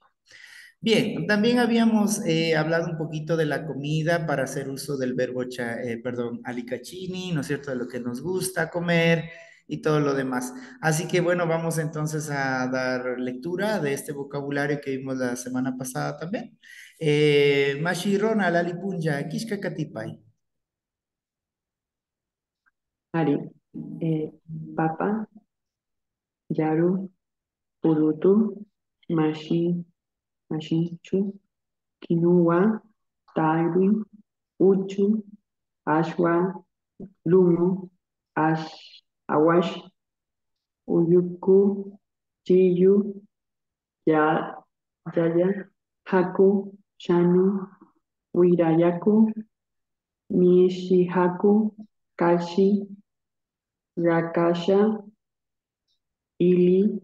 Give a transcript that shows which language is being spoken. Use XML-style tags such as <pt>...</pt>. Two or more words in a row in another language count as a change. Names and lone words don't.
<es>Bien, también habíamos hablado un poquito de la comida para hacer uso del verbo, perdón, alicachini, ¿no es cierto? De lo que nos gusta comer y todo lo demás. Así que bueno, vamos entonces a dar lectura de este vocabulario que vimos la semana pasada también.</es> <qu>Mashirona, lalipunja, kishkakatipay. Ari, papa, yaru, purutu, mashi, mashichu, quinoa, tairi, uchu, ashwa, lumu, ash, awash, uyuku, chiyu, ya, yaya, haku, shanu, wirayaku, mishihaku, kashi, rakasha, ili,</qu>